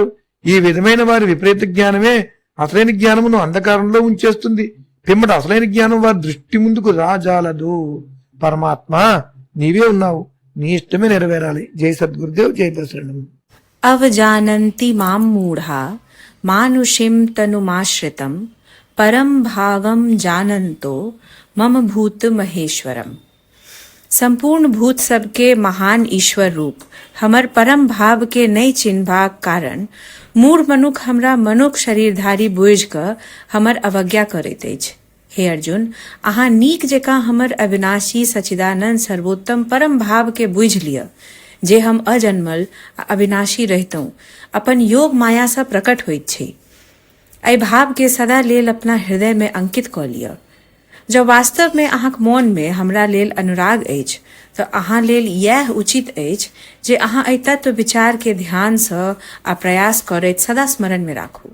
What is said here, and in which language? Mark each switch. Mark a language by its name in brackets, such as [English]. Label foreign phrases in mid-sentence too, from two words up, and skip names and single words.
[Telugu] ఈ విధమైన వారి విపరీత జ్ఞానమే అసలైన జ్ఞానమును అంధకారంలో ఉంచేస్తుంది. పిమ్మట అసలైన జ్ఞానం వారి దృష్టి ముందుకు రాజాలదు. పరమాత్మ నీవే ఉన్నావు, నీ ఇష్టమే నెరవేరాలి. జై సద్గురుదేవ్, జై దశరణం. [Sanskrit] అవజానంతి మాం మూఢా మానుషిం తనుమాశ్రితం परम भावम जानंतो मम भूत महेश्वरम. [Maithili] संपूर्ण भूत सबके महान ईश्वर रूप हमर परम भाव के नई चिन्हभाग कारण मूढ़ मनुख हमरा मनुख शरीरधारी बुझि कऽ हमर अवज्ञा करैत अछि। हे अर्जुन, अहाँ नीक जकाँ हमर अविनाशी सच्चिदानंद सर्वोत्तम परम भाव के बुझि लिअ, जे हम अजन्मल आ अविनाशी रहितहुँ अपन योग माया सँ प्रकट होइत छी। एहि भाव के सदा लेल अपना हृदय में अंकित कऽ लिअ। जब वास्तव में अहाँक मोन में हमरा लेल अनुराग अछि तऽ अहाँ लेल यह उचित अछि जे अहाँ एहि तत्व विचार के ध्यान सँ आ प्रयास करैत सदा स्मरण में राखू।